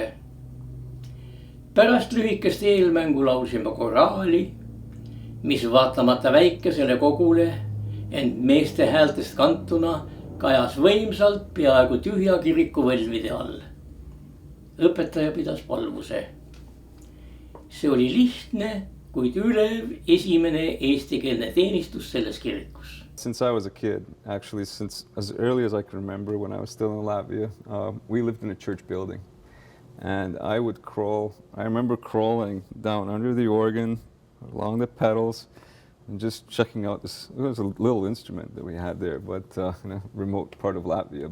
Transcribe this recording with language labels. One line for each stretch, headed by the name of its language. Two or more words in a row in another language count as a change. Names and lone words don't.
Estonian: Pärast lühikest eelmängu laulsime koraali, mis vaatamata väikesele kogule, ent meeste häältest kantuna kajas võimsalt peaaegu tühja kiriku võlvide all. Õpetaja pidas palvuse. See oli lihtne, kuid ülev esimene eestikeelne teenistus selles kirikus.
English: Since I was a kid, actually, since as early as I can remember when I was still in Latvia, we lived in a church building. And I would crawl, I remember crawling down under the organ, along the pedals, and just checking out this. It was a little instrument that we had there, but in a remote part of Latvia.